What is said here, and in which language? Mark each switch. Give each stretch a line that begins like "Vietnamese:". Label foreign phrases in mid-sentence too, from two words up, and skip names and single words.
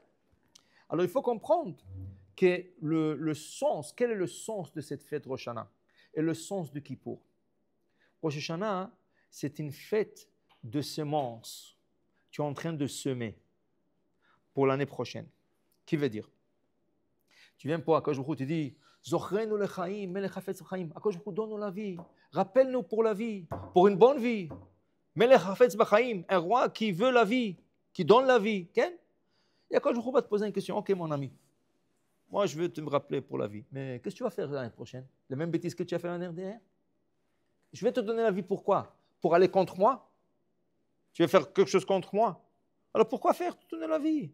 French: Alors il faut comprendre que le sens, quel est le sens de cette fête Rosh Hashanah et le sens de Kippour. Rosh Hashanah, c'est une fête de semences. Tu es en train de semer pour l'année prochaine. Qui veut dire? Tu viens pour
Hebrew: הקדוש ברוך הוא,
French: tu dis
Hebrew: זכרנו לחיים מלך חפץ בחיים. הקדוש ברוך הוא,
French: donne-nous la vie. Rappelle-nous pour la vie, pour une bonne vie.
Hebrew: מלך חפץ בחיים,
French: un roi qui veut la vie, qui donne la vie. Et
Hebrew: הקדוש ברוך הוא
French: va te poser une question. Ok, mon ami, moi je veux te me rappeler pour la vie. Mais qu'est-ce que tu vas faire l'année prochaine? Les mêmes bêtises que tu as fait l'année dernière? Je vais te donner la vie pourquoi? Pour aller contre moi? Tu veux faire quelque chose contre moi? Alors pourquoi faire te donner la vie?